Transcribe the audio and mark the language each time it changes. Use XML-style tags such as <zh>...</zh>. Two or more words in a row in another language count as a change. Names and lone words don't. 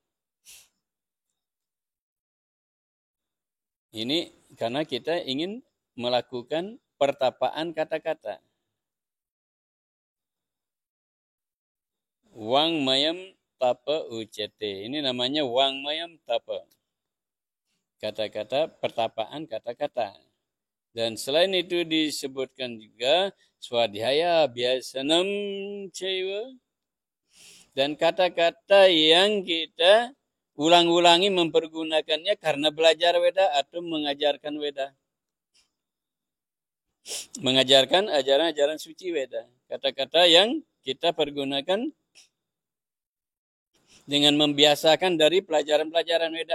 <id>Ini karena kita ingin melakukan pertapaan kata-kata.</id> <sa>Wang mayam tapa ucete.</sa> <id>Ini namanya</id> <sa>wang mayam tapa.</sa> <id>Kata-kata, pertapaan kata-kata. Dan selain itu disebutkan juga</id> <sa>swadhyaya biasanam caiva.</sa> <id>Dan kata-kata yang kita ulang-ulangi mempergunakannya karena belajar Weda atau mengajarkan Weda. Mengajarkan ajaran-ajaran suci Weda. Kata-kata yang kita pergunakan dengan membiasakan dari pelajaran-pelajaran Weda.</id>